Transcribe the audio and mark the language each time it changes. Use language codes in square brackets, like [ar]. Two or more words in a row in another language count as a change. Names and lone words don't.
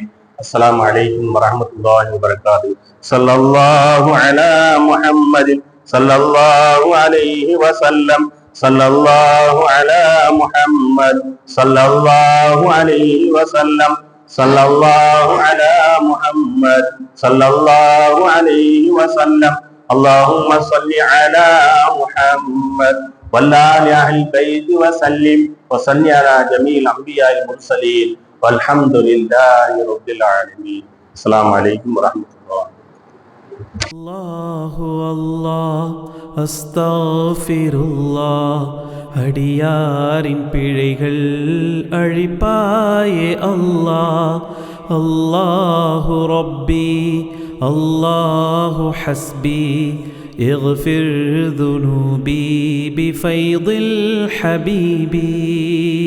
[ar] السلام عليكم ورحمة الله وبركاته. صلى الله على محمد صلى الله عليه وسلم. صلى الله على محمد صلى الله عليه وسلم. صلى الله على محمد صلى الله عليه وسلم. اللهم صل على محمد وعلى آل البيت وسلم وصل على جميع الأنبياء المرسلين والحمد لله رب العالمين. السلام عليكم ورحمة الله. الله الله أستغفر الله. [ta] அடியாரின் பிழைகள் அழிப்பாயே அல்லாஹ். [ar] الله ربي الله حسبي اغفر ذنوبي بفيض الحبيب.